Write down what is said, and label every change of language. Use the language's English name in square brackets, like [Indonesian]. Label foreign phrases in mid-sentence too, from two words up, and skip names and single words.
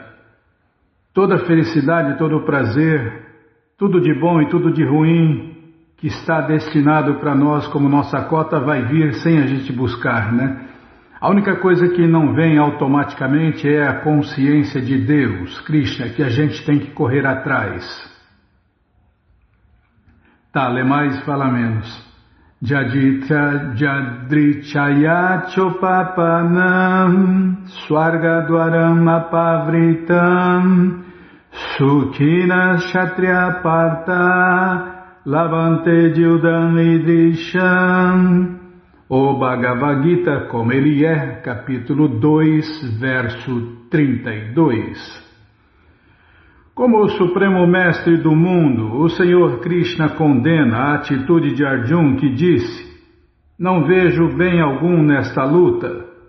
[Portuguese] Toda felicidade, todo prazer, tudo de bom e tudo de ruim que está destinado para nós como nossa cota vai vir sem a gente buscar, né? A única coisa que não vem automaticamente é a consciência de Deus, Krishna, que a gente tem que correr atrás. Tá, lê mais, fala menos. [Sanskrit] Jaditra Jadrichaya Chopapanam Swargadwaram Apavritam Sukhina Kshatriya Partha Lavante Jildam Idrisham. [Portuguese] O Bhagavad Gita, como ele é, capítulo 2, verso 32. Como o Supremo Mestre do Mundo, o Senhor Krishna condena a atitude de Arjuna que disse: não vejo bem algum nesta luta.